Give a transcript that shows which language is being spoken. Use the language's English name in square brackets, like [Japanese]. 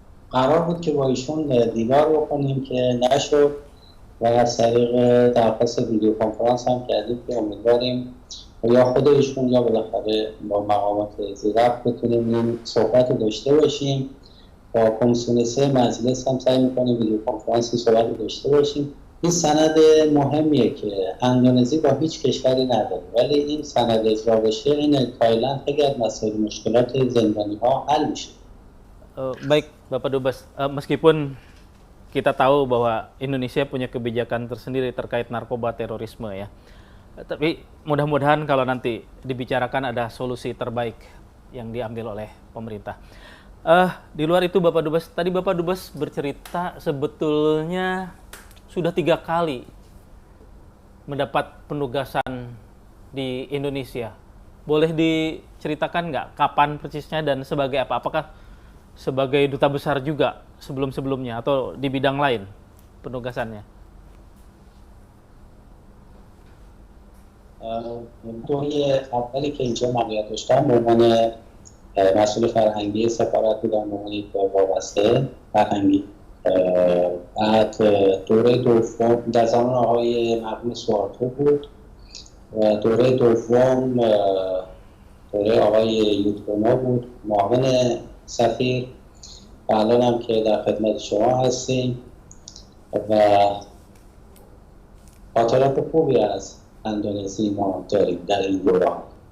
[Persian] قرار بود که با ایشون دیدار بکنیم که نشد و از طریق درخواست ویدیو کنفرانس هم کردیم که امیدواریم یا خود ایشون یا بالاخره با مقامات زیرفت بتونیم این صحبت رو داشته باشیم. با کمیسیون 3 مجلس هم سعی میکنیم ویدیو کنفرانسی صحبت رو داشته باشیم. این سند مهمیه که اندونزی با هیچ کشوری نداره، ولی این سند اجرا بشه این تایلند خیلی از مسائل مشکلات زندانی ها حل میشه. [Indonesian] Baik Bapak Dubes, meskipun kita tahu bahwa Indonesia punya kebijakan tersendiri terkait narkoba terorisme ya, tapi mudah-mudahan kalau nanti dibicarakan ada solusi terbaik yang diambil oleh pemerintah. Di luar itu Bapak Dubes, tadi Bapak Dubes bercerita sebetulnya sudah 3 kali mendapat penugasan di Indonesia. Boleh diceritakan nggak kapan persisnya dan sebagai apa? Apakah sebagai duta besar juga sebelum-sebelumnya atau di bidang lain penugasannya? [Persian] دوره اولی که اینجا مقیت داشتم به عنوان مسئول فرهنگی سفارت بودم، به عنوان یک وابسته فرهنگی. بعد دوره دوم در زمان آقای مرحوم سوارتو بود و دوره دوم دوره آقای یوتگونا بود، معاون سفیر، و الان هم که در خدمت شما هستیم و خاطرات خوبی از اندونزی ما داریم در این دوران.